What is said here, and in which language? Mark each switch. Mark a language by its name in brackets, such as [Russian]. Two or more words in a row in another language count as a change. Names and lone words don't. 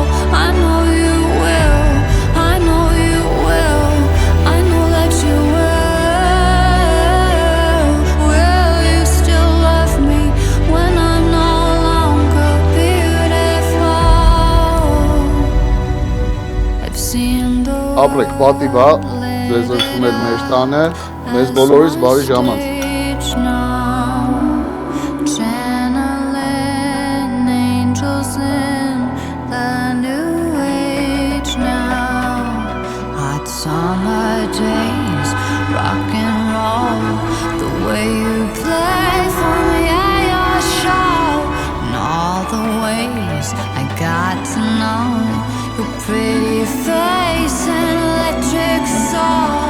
[English] I know you will, I know you will, I know that you will. Will you still love me when I'm no longer beautiful? I've seen the [Armenian] Ապրեք, պատիվ է, ձեզ ընդունել մեր տանը, մեզ բոլորիս բարի ժամանց։ [English] Channeling angels in the new age now. Hot summer days, rock and roll, the way you play for me at your show, and all the ways I got to know your pretty face and electric soul.